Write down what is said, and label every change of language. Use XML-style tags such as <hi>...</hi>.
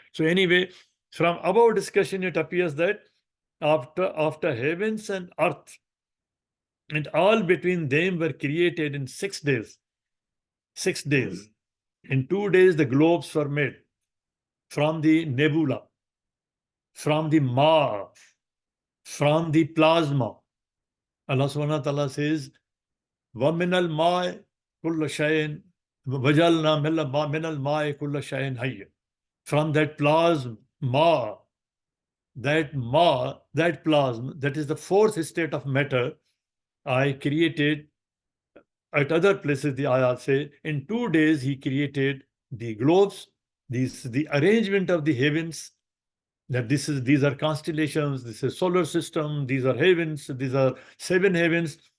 <en>So anyway, from above discussion, it appears that after heavens and earth and all between them were created in 6 days. 6 days. In 2 days, the globes were made from the nebula, from the ma, from the plasma.</en> <ar>Allah subhanahu wa ta'ala says, وَمِنَ الْمَاءِ كُلَّ شَيْءٍ وَجَعَلْنَا مِنَ الْمَاءِ كُلَّ شَيْءٍ حَيٍّ.</ar> <en>From that plasma, that plasma, that is the 4th state of matter, I created At other places, the ayat say, in 2 days, he created the globes, the arrangement of the heavens, that these are constellations, this is solar system, these are heavens, these are 7 heavens.</en>